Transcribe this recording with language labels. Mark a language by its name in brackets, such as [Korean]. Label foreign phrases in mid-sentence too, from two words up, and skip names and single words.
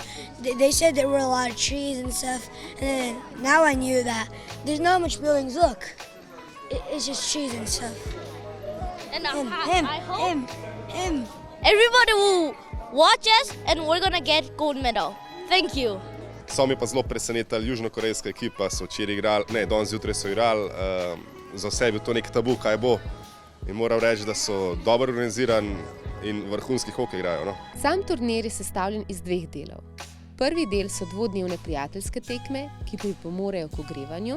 [English] They said there were a lot of trees and stuff, and then now I knew that there's not much buildings. Look, it's just trees and stuff. And I hope him. Everybody will watch us, and we're gonna get gold medal. Thank you. [Slovenian] So mi pa zelo presenetili, južnokorejska ekipa so včeraj igrali, danes zjutraj so igrali, za vse je bil to nek tabu, kaj bo. In moram reči, da so dobro organizirani in vrhunski hokej igrajo. Sam turnir je sestavljen iz 2 delov. Prvi del so dvodnevne prijateljske tekme, ki pripomorejo k ogrevanju.